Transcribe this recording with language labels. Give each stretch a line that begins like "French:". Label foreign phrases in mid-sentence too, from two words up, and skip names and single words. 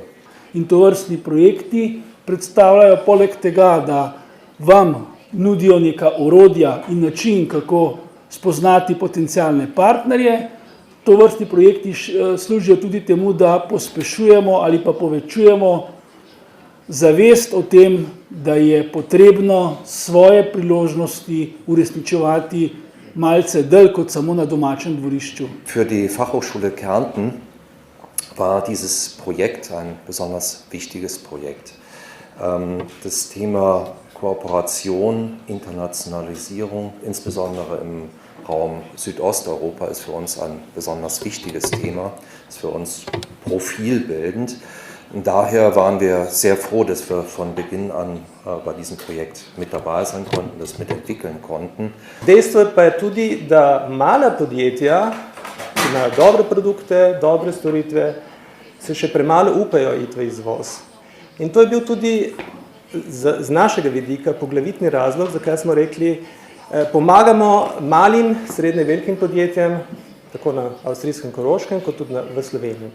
Slovenian: In tovrstni projekti predstavljajo poleg tega, da vam nudijo neka orodja in način, kako spoznati potencialne partnerje, tovrstni projekti služijo tudi temu, da pospešujemo ali pa povečujemo zavest o tem, da je potrebno svoje priložnosti uresničevati malce dlje kot samo na domačem dvorišču.
German: Für die Fachhochschule Kärnten war dieses Projekt ein besonders wichtiges Projekt. Das Thema Kooperation, Internationalisierung, insbesondere im Raum Südosteuropa, ist für uns ein besonders wichtiges Thema, ist für uns profilbildend. Und daher waren wir sehr froh, dass wir von Beginn an bei diesem Projekt mit dabei sein konnten, das mitentwickeln konnten.
Slovenian: Dejstvo je pa tudi, da mala podjetja, ki imajo dobre produkte, dobre storitve, se še premalo upajo iti v izvoz. In to je bil tudi z našega vidika poglavitni razlog, zakaj smo rekli, pomagamo malim, srednje velikim podjetjem, tako na avstrijskem Koroškem, kot tudi v Sloveniji.